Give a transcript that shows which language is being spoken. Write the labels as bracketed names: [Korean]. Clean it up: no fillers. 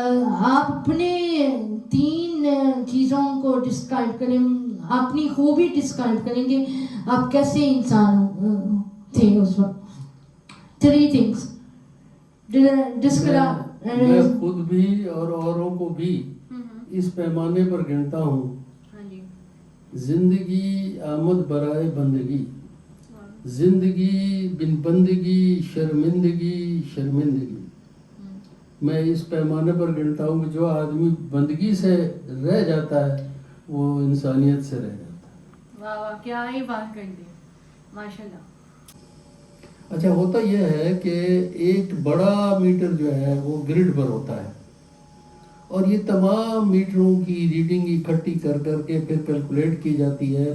[Urdu] آپ اپنے 3 چیزوں کو ڈسکرائب کریں, اپنی خوبی ڈسکرائب کریں گے, آپ کیسے انسان تھے اس وقت. [English] 3 things [Urdu] ڈسکرائب. میں خود بھی اور اوروں کو بھی اس پیمانے پر گنتا ہوں. [Persian] زندگی آمد برائے بندگی, زندگی بن بندگی شرمندگی. [Urdu] میں اس پیمانے پر گنتا ہوں کہ جو آدمی بندگی سے رہ جاتا ہے وہ انسانیت سے رہ جاتا ہے. واہ واہ, کیا ہی بات کر دی, ماشاءاللہ. اچھا, ہوتا یہ ہے کہ ایک بڑا میٹر جو ہے وہ گرڈ پر ہوتا ہے, اور یہ تمام میٹروں کی ریڈنگ اکٹھی کر کے پھر کیلکولیٹ کی جاتی ہے.